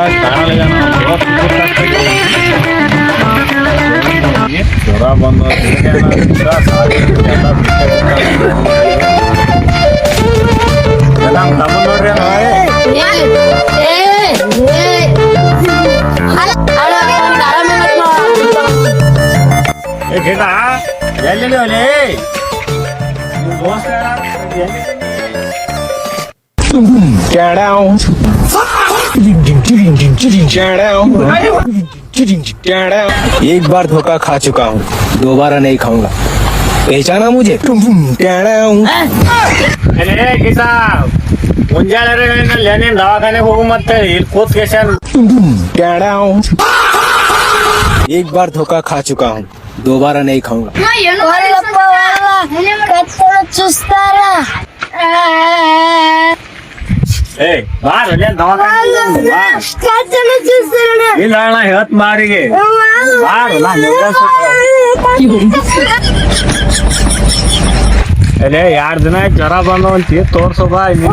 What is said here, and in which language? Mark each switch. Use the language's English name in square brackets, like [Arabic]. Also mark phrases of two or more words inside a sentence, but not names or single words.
[Kannada] ಜ್ವರ ಬಂದು ತಮ್ಮ ನೋಡ್ರಿ ಗಿಡ ಎಲ್ಲಿ ಅವನೇ [Hindi] एक बार धोखा खा चुका हूँ, दोबारा नहीं खाऊंगा। पहचाना मुझे? [Kannada] ಮುಂಜಾನೆ ನೀನ್ ದವಾಖಾನೆಗೆ ಹೋಗು ಮತ್ತೆ ಇಲ್ಲಿ ಕೂತ್ [Hindi] एक बार धोखा खा चुका हूँ, दोबारा नहीं खाऊंगा। [Telugu] చూస్తారా [Kannada] ಇಲ್ಲ ಅಣ್ಣ ಹೇಳ್ತ ಮಾರಿಗೆ ಅಲ್ಲೇ 2 ದಿನ ಜ್ವರ ಬಂದವಂತಿ ತೋರ್ಸೋ ಬಾ